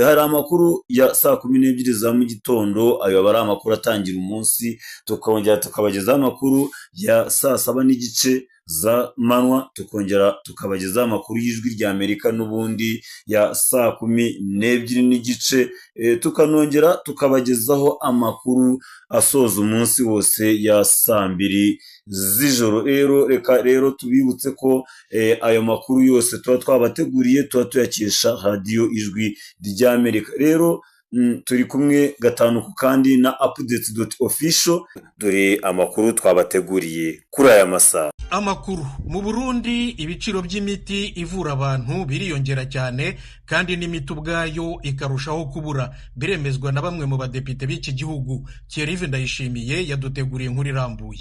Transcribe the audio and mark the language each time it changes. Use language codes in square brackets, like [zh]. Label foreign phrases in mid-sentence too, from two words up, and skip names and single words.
[rw] Hari amakuru ya saa 12 za mu gitondo, ayo aba ari amakuru atangira umunsi, tukongera tukabagezaho amakuru ya saa 7 n'igice za manwa, tukongera tukabagezaho amakuru y'Ijwi ry'Amerika n'ubundi ya saa 12 n'igice, tukanongera tukabagezaho amakuru asoza umunsi wose ya saa 2 z'ijoro. Reka rero tubibutse ko ayo makuru yose tuba twabateguriye tuba tuyakesha radio Ijwi ry'Amerika. Rero turi kumwe gatanu ku kandi na updates.official, dore amakuru twabateguriye kuri aya masaha. Amakuru mu Burundi, ibiciro by'imiti ivura abantu biriyongera cyane kandi n'imiti ubwayo ikarushaho kubura, biremezwa na bamwe mu badepite b'iki gihugu. Thierry Ndayishimiye yaduteguriye inkuru irambuye.